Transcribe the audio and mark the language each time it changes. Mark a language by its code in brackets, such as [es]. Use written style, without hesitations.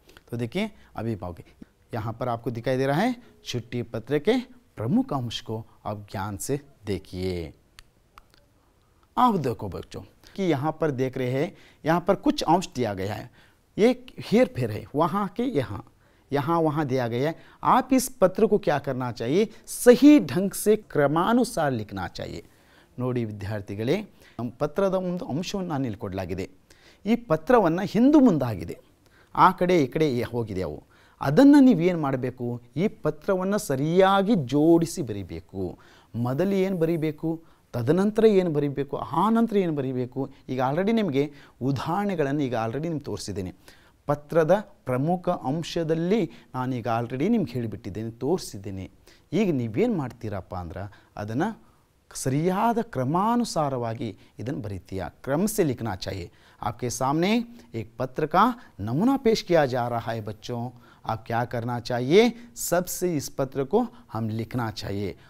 [hi] तो देखिए अभिभावक, यहाँ पर आपको दिखाई दे रहा है छुट्टी पत्र के प्रमुख अंश को आप ज्ञान से देखिए। आप देखो बच्चों कि यहाँ पर देख रहे हैं, यहाँ पर कुछ अंश दिया गया है, ये हेर फेर है, वहाँ के यहाँ यहाँ वहाँ दिया गया है। आप इस पत्र को क्या करना चाहिए, सही ढंग से क्रमानुसार लिखना चाहिए। [kn] ನೋಡಿ ವಿದ್ಯಾರ್ಥಿಗಳೇ, ನಮ್ಮ ಪತ್ರದ ಒಂದು ಅಂಶವನ್ನು ನಾನು ಇಲ್ಲಿ ಕೊಡಲಾಗಿದೆ। ಈ ಪತ್ರವನ್ನು ಹಿಂದು ಮುಂದಾಗಿದೆ, ಆ ಕಡೆ ಈ ಕಡೆ ಹೋಗಿದೆ ಅವು, ಅದನ್ನು ನೀವೇನು ಮಾಡಬೇಕು, ಈ ಪತ್ರವನ್ನು ಸರಿಯಾಗಿ ಜೋಡಿಸಿ ಬರೀಬೇಕು। ಮೊದಲು ಏನು ಬರೀಬೇಕು, ತದನಂತರ ಏನು ಬರೀಬೇಕು, ಆ ನಂತರ ಏನು ಬರೀಬೇಕು। ಈಗ ಆಲ್ರೆಡಿ ನಿಮಗೆ ಉದಾಹರಣೆಗಳನ್ನು ಈಗ ಆಲ್ರೆಡಿ ನಿಮ್ಗೆ ತೋರಿಸಿದ್ದೇನೆ। ಪತ್ರದ ಪ್ರಮುಖ ಅಂಶದಲ್ಲಿ ನಾನೀಗ ಆಲ್ರೆಡಿ ನಿಮ್ಗೆ ಹೇಳಿಬಿಟ್ಟಿದ್ದೇನೆ, ತೋರಿಸಿದ್ದೇನೆ। ಈಗ ನೀವೇನು ಮಾಡ್ತೀರಪ್ಪ ಅಂದ್ರೆ ಅದನ್ನು सरियाद क्रमानुसारवागी इधन बरीतिया क्रम से लिखना चाहिए। [hi] आपके सामने एक पत्र का नमूना पेश किया जा रहा है बच्चों। आप क्या करना चाहिए, सबसे इस पत्र को हम लिखना चाहिए।